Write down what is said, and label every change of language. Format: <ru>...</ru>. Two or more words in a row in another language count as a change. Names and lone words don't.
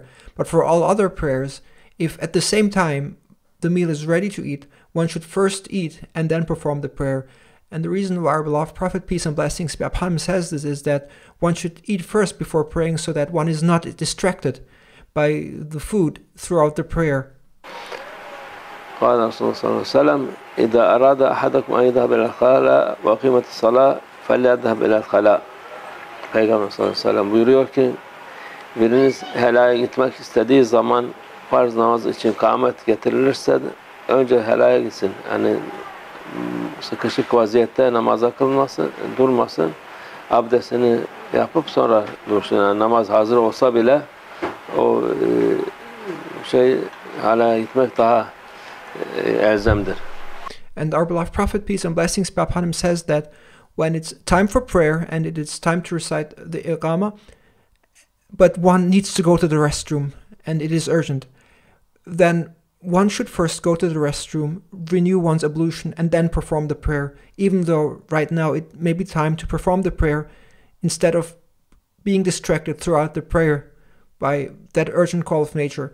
<en>But for all other prayers, if at the same time the meal is ready to eat, one should first eat and then perform the prayer. And the reason why our beloved Prophet, peace and blessings be upon him, says this is that one should eat first before praying so that one is not distracted by the food throughout the prayer.</en> <ar>قال رسول الله صلى الله عليه وسلم إذا أراد أحدكم أن يذهب إلى الخلاء وأقيمت الصلاة فليذهب إلى الخلاء.</ar> <tr>Peygamber</tr> <ar>صلى الله عليه وسلم</ar> <tr>buyuruyor ki biriniz helaya gitmek istediği zaman farz namaz için kâmet getirilirse önce helaya gitsin. Yani sıkışık vaziyette namaza kılmasın, durmasın. Abdestini yapıp sonra dursun. Yani namaz hazır olsa bile o helaya gitmek daha elzemdir.</tr> <en>And our beloved Prophet, peace and blessings be upon him, says that when it's time for prayer and it is time to recite the Iqamah, but one needs to go to the restroom and it is urgent, then one should first go to the restroom, renew one's ablution, and then perform the prayer, even though right now it may be time to perform the prayer instead of being distracted throughout the prayer by that urgent call of nature.</en>